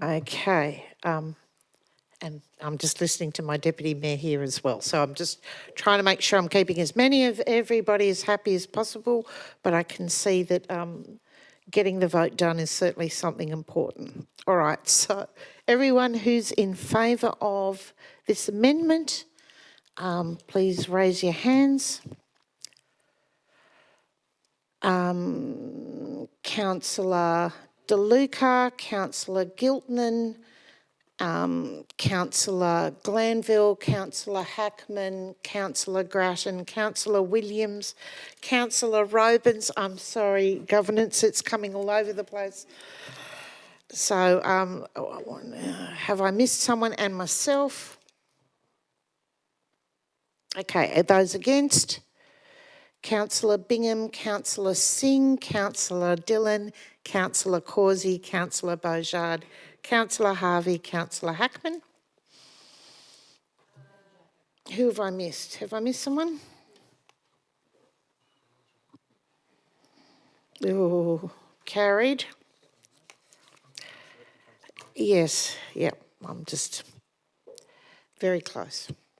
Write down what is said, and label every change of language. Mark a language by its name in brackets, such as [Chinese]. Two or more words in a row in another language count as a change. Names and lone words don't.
[English] Okay, and I'm just listening to my Deputy Mayor here as well, so I'm just trying to make sure I'm keeping as many of everybody as happy as possible, but I can see that getting the vote done is certainly something important. All right, so everyone who's in favour of this amendment, please raise your hands. Councillor De Luca, Councillor Giltnan, Councillor Glanville, Councillor Hackman, Councillor Grattan, Councillor Williams, Councillor Robins. I'm sorry, governance, it's coming all over the place. So have I missed someone? And myself? Okay, are those against? Councillor Bingham, Councillor Singh, Councillor Dillon, Councillor Causey, Councillor Beaujard, Councillor Harvey, Councillor Hackman. Who have I missed? Have I missed someone? Oh, carried. Yes, yep, I'm just very close.